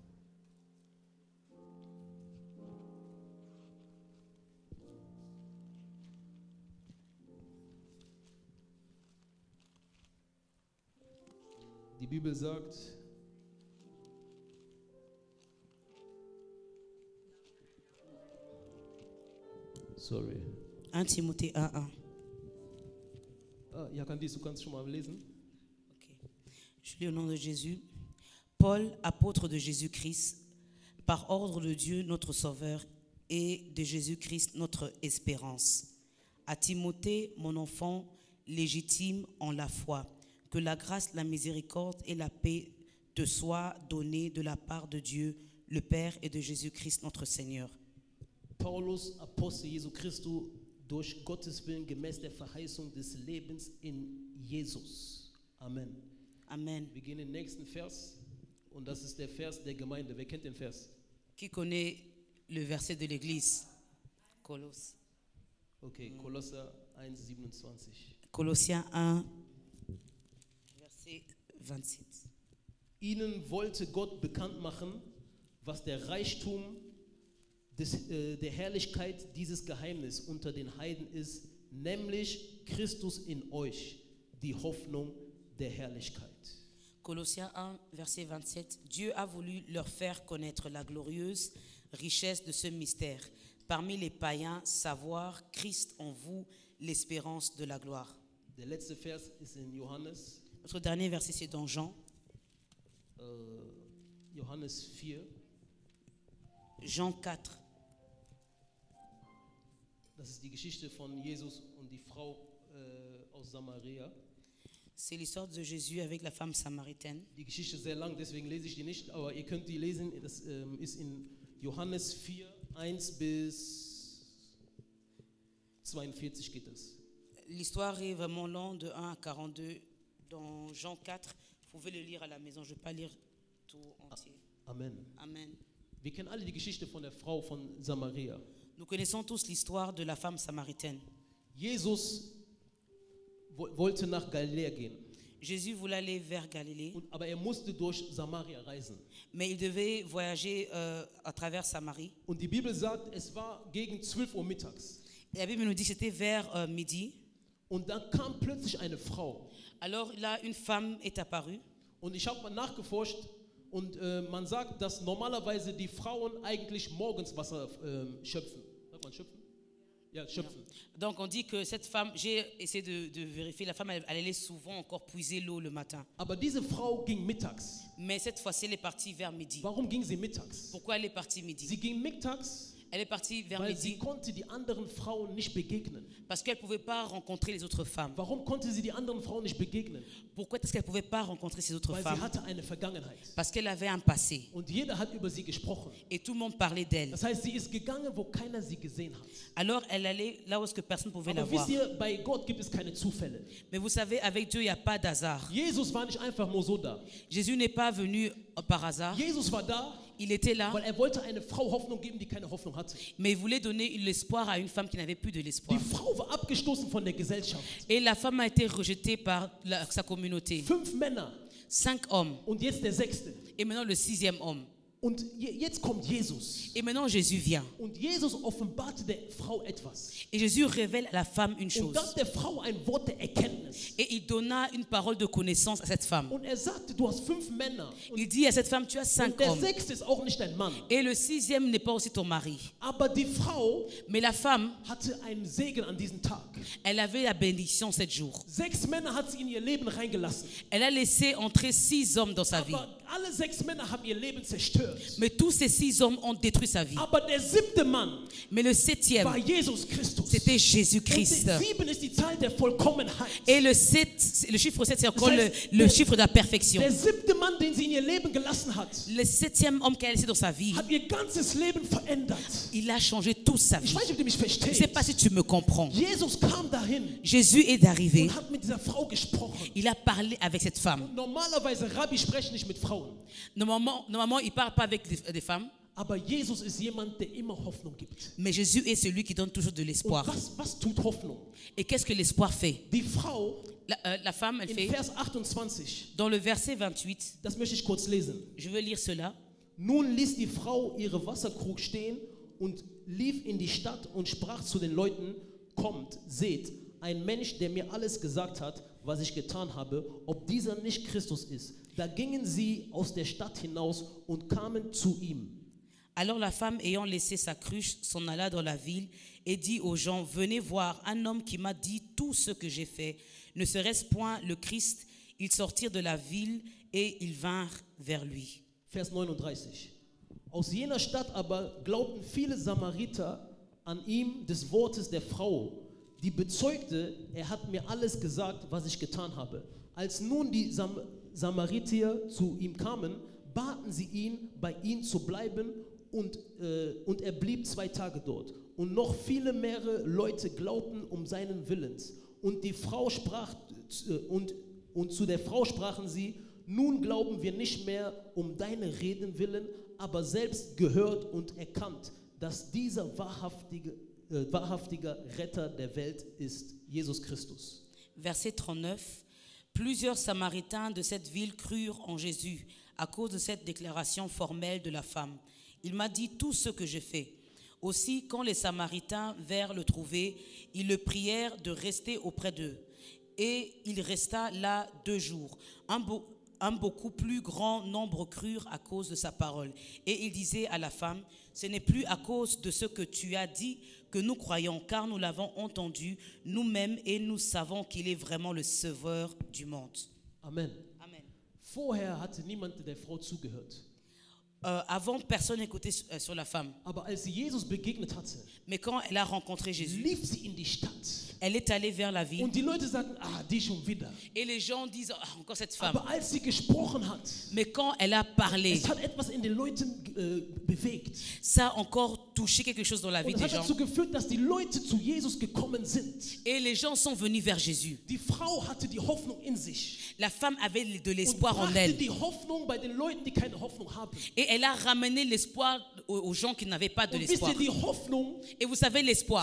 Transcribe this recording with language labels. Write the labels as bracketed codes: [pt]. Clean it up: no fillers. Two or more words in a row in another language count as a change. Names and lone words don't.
[de] Die Bibel sagt, sorry. 1 Timothée 1:1. Ja, Candice, du kannst schon mal lesen. [fr] Ok. Je lis au nom de Jésus. Paul, apôtre de Jésus-Christ, par ordre de Dieu notre Sauveur et de Jésus-Christ notre espérance. À Timothée, mon enfant légitime en la foi, que la grâce, la miséricorde et la paix te soient données de la part de Dieu, le Père et de Jésus-Christ notre Seigneur. [de] Paulus, Apostel Jesu Christus, durch Gottes Willen gemäß der Verheißung des Lebens in Jesus. Amen. Amen. Wir gehen in den nächsten Vers und das ist der Vers der Gemeinde. Wer kennt den Vers? [fr] Qui connaît le verset de l'Église? Colosse. [de] Okay, Kolosser 1,27. [fr] Colossiens 1, verset 27. [de] Ihnen wollte Gott bekannt machen, was der Reichtum der Herrlichkeit dieses Geheimnis unter den Heiden ist, nämlich Christus in euch, die Hoffnung der Herrlichkeit. [fr] Colossiens 1, verset 27. Dieu a voulu leur faire connaître la glorieuse richesse de ce mystère. Parmi les païens, savoir Christ en vous, l'espérance de la gloire. [de] Der letzte Vers ist in Johannes, [fr] Notre dernier verset, c'est dans Jean. [de] Johannes 4. [fr] Jean 4. [de] Das ist die Geschichte von Jesus und die Frau aus Samaria. [fr] C'est l'histoire de Jésus avec la femme samaritaine. [de] Die Geschichte ist sehr lang, deswegen lese ich die nicht, aber ihr könnt die lesen. Das ist in Johannes 4, 1 bis 42 geht es. [fr] L'histoire est vraiment longue, de 1 à 42, dans Jean 4. Vous pouvez le lire à la maison, je ne vais pas lire tout entier. Amen. Amen. [de] Wir kennen alle die Geschichte von der Frau von Samaria. [fr] Nous connaissons tous l'histoire de la femme samaritaine. [de] Jesus wollte nach Galiläa gehen, [fr] Jésus voulait aller vers Galilée, [de] aber er musste durch Samaria reisen. [fr] mais il devait voyager à travers Samarie. [de] Und die Bibel sagt, es war gegen 12 Uhr mittags. [fr] Et la Bible nous dit que c'était vers midi. [de] Und dann kam plötzlich eine Frau. [fr] Alors là, une femme est apparue. [de] Und ich habe mal nachgeforscht und man sagt, dass normalerweise die Frauen eigentlich morgens Wasser schöpfen. Sagt man schöpfen? Ja, schöpfen. [fr] Donc on dit que cette femme, j'ai essayé de vérifier, la femme elle allait souvent encore puiser l'eau le matin. [de] Aber diese Frau ging mittags. [fr] Mais cette fois-ci, elle est partie vers midi. [de] Warum ging sie mittags? [fr] Pourquoi elle est partie midi? [de] Sie ging mittags, [fr] Elle est partie vers [de] weil [fr] midi [de] sie konnte die anderen Frauen nicht begegnen. [fr] parce qu'elle ne pouvait pas rencontrer les autres femmes. [de] Warum konnte sie die anderen Frauen nicht begegnen? [fr] Pourquoi est-ce qu'elle ne pouvait pas rencontrer ces autres [de] Weil sie [fr] femmes? [de] hatte eine Vergangenheit. [fr] Parce qu'elle avait un passé [de] Und jeder hat über sie gesprochen. [fr] et tout le monde parlait d'elle. [de] Das heißt, sie ist gegangen, wo keiner sie gesehen hat. [fr] Alors elle allait là où est-ce que personne ne pouvait la [de] Aber [fr] voir. [de] wisst ihr, bei Gott gibt es keine Zufälle. [fr] Mais vous savez, avec Dieu, il n'y a pas d'hasard. [de] Jesus war nicht einfach nur so da. [fr] Jésus n'est pas venu par hasard. [de] Jesus war da, [fr] Il était là, [de] weil er wollte eine Frau Hoffnung geben, die keine Hoffnung hatte. [fr] mais il voulait donner l'espoir à une femme qui n'avait plus de [de] Die [fr] l'espoir. [de] Frau war abgestoßen von der Gesellschaft. [fr] Et la femme a été rejetée par sa communauté. [de] 5 Männer [fr] 5 hommes. [de] und jetzt der 6. [fr] Et maintenant le 6e homme. [de] Und jetzt kommt Jesus. [fr] Et maintenant Jésus vient. [de] Und Jesus offenbarte der Frau etwas. [fr] Et Jésus révèle à la femme une [de] Und [fr] chose. [de] gab der Frau ein Wort der Erkenntnis. [fr] Et il donna une parole de connaissance à cette femme. [de] Und er sagte, du hast 5 Männer. [fr] Il dit à cette femme, tu as [de] Und [fr] 5 [de] der [fr] hommes. [de] 6. ist auch nicht dein Mann. [fr] Et le 6e n'est pas aussi ton mari. [de] Aber die Frau [fr] Mais la femme, [de] hatte einen Segen an diesem Tag. [fr] elle avait la bénédiction 7 jours. [de] 6 Männer hat sie in ihr Leben reingelassen. [fr] Elle a laissé entrer 6 hommes dans sa vie. [de] Aber alle 6 Männer haben ihr Leben zerstört. [fr] Mais tous ces 6 hommes ont détruit sa vie. [de] Aber der 7. Mann [fr] Mais le 7e, [de] war Jesus Christus. [fr] c'était [de] Und [fr] Jésus-Christ. [de] 7 ist die Zahl der Vollkommenheit. [fr] Et le chiffre 7, c'est encore [de] Das heißt, [fr] le chiffre de la perfection. [de] Der 7. Mann, den sie in ihr Leben gelassen hat, [fr] Le 7e homme qu'elle a laissé dans sa vie, [de] hat ihr ganzes Leben verändert. [fr] il a changé toute sa [de] Ich [fr] vie. [de] weiß nicht, ob du mich [fr] Je ne sais [de] verstehst. [fr] pas si tu me comprends. [de] Jesus kam dahin [fr] Jésus est arrivé. [de] und hat mit dieser Frau gesprochen. [fr] Il a parlé avec cette femme. [de] Normalerweise, Rabbi sprechen nicht mit Frauen. [fr] Normalement il ne parle pas avec des femmes. [de] Aber Jesus ist jemand, der immer Hoffnung gibt. [fr] Mais Jésus est celui qui donne toujours de [de] Und [fr] l'espoir. [de] was tut Hoffnung? [fr] Et qu'est-ce que l'espoir fait? [de] Die Frau [fr] La femme, elle [de] in [fr] fait, [de] Vers 28, [fr] dans le verset 28, [de] das möchte ich kurz lesen. [fr] je veux lire cela. [de] Nun ließ die Frau ihre Wasserkrug stehen und lief in die Stadt und sprach zu den Leuten, kommt, seht, ein Mensch, der mir alles gesagt hat, was ich getan habe, ob dieser nicht Christus ist. Da gingen sie aus der Stadt hinaus und kamen zu ihm. [fr] Alors la femme, ayant laissé sa cruche, s'en alla dans la ville et dit aux gens, venez voir un homme qui m'a dit tout ce que j'ai fait. Ne serait-ce point le Christ? Ils sortirent de la ville et ils vinrent vers lui. [de] Vers 39. Aus jener Stadt aber glaubten viele Samariter an ihm des Wortes der Frau, die bezeugte, er hat mir alles gesagt, was ich getan habe. Als nun die Samariter zu ihm kamen, baten sie ihn, bei ihnen zu bleiben, und er blieb 2 Tage dort. Und noch viele mehrere Leute glaubten um seinen Willens. Und die Frau sprach, und zu der Frau sprachen sie, nun glauben wir nicht mehr um deine Reden willen, aber selbst gehört und erkannt, dass dieser wahrhaftiger Retter der Welt ist, Jesus Christus. [fr] Verset 39. Plusieurs Samaritains de cette ville crurent en Jésus à cause de cette déclaration formelle de la femme. Il m'a dit tout ce que je fais. Aussi, quand les Samaritains vinrent le trouver, ils le prièrent de rester auprès d'eux. Et il resta là 2 jours. Un beaucoup plus grand nombre crurent à cause de sa parole. Et il disait à la femme, ce n'est plus à cause de ce que tu as dit que nous croyons, car nous l'avons entendu nous-mêmes et nous savons qu'il est vraiment le Sauveur du monde. Amen. Amen. [de] Vorher hatte niemand der Frau zugehört. [fr] Avant, personne n'écoutait sur la femme. [de] Aber als sie Jesus begegnet hatte, [fr] Mais quand elle a rencontré Jésus, [de] lief sie in die Stadt. [fr] elle est allée vers la ville. [de] Und die Leute sagten, die schon wieder. [fr] Et les gens disent, ah, encore cette femme. [de] Aber als sie gesprochen hat, [fr] Mais quand elle a parlé, [de] es hat etwas in den Leuten bewegt. [fr] ça a encore touché quelque chose dans la vie [de] Und es [fr] des [de] hat [fr] gens. [de] dazu geführt, dass die Leute zu Jesus gekommen sind. [fr] Et les gens sont venus vers Jésus. [de] Die Frau hatte die Hoffnung in sich. [fr] La femme avait de [de] Und [fr] l'espoir en [de] brachte [fr] elle. [de] die Hoffnung bei den Leuten, die keine Hoffnung haben. [fr] Et elle a ramené l'espoir aux gens qui n'avaient pas de [de] Und wisst [fr] l'espoir. [de] ihr, die Hoffnung [fr] Et vous savez, l'espoir,